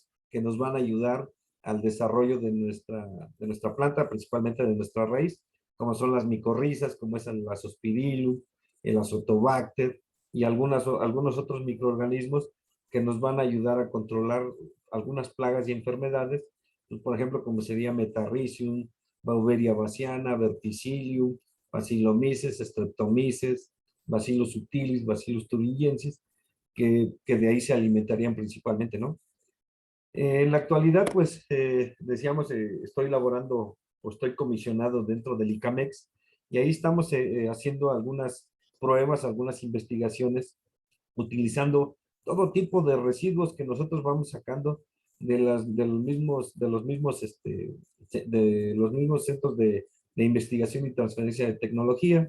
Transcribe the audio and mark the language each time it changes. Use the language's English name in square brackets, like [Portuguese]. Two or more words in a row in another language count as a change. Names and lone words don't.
[Spanish] que nos van a ayudar al desarrollo de nuestra planta, principalmente de nuestra raíz, como son las micorrizas, como es el Azospirillum, el Azotobacter y algunos otros microorganismos que nos van a ayudar a controlar algunas plagas y enfermedades, pues, por ejemplo, como sería Metarrhizium, Beauveria baciana, Verticillium, Bacillomyces, Streptomyces, Bacillus subtilis, Bacillus thuringiensis, que de ahí se alimentarían principalmente, ¿no? En la actualidad, pues, decíamos, estoy laborando o estoy comisionado dentro del ICAMEX, y ahí estamos haciendo algunas pruebas, algunas investigaciones, utilizando todo tipo de residuos que nosotros vamos sacando de los mismos centros de investigación y transferencia de tecnología.